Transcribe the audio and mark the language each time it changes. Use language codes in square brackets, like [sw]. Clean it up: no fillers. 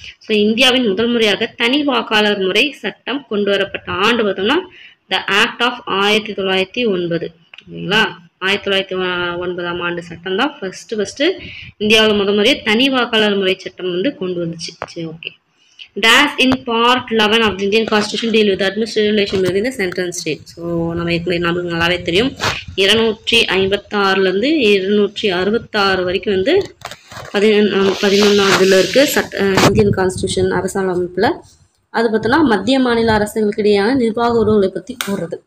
[ta] So இந்தியாவின் முதல் முறையாக தனி வாக்காளர் முறை சட்டம் கொண்டு வரப்பட்ட ஆண்டு பார்த்தோம்னா [en] The act of 1909. [ta] ஓகேங்களா. 1909ஆம் ஆண்டு சட்டம் தான் ஃபர்ஸ்ட் இந்தியாவில் முதல் முறையாக தனி வாக்காளர் முறை சட்டம் வந்து கொண்டு வந்துச்சு. சரி okay. [en] Dash in part 11 of the Indian Constitution deal with administrative relation within the central state. [ta] So நமக்கு நல்லாவே தெரியும் 256லேருந்து 266 வரைக்கும் வந்து 11ஆவதுல இருக்கு இந்தியன் கான்ஸ்டியூஷன் அரசாங்க அமைப்பில். அது பார்த்தோன்னா மத்திய மாநில அரசுகளுக்கு இடையான நிர்வாக உறவுகளை பற்றி கூறுறது.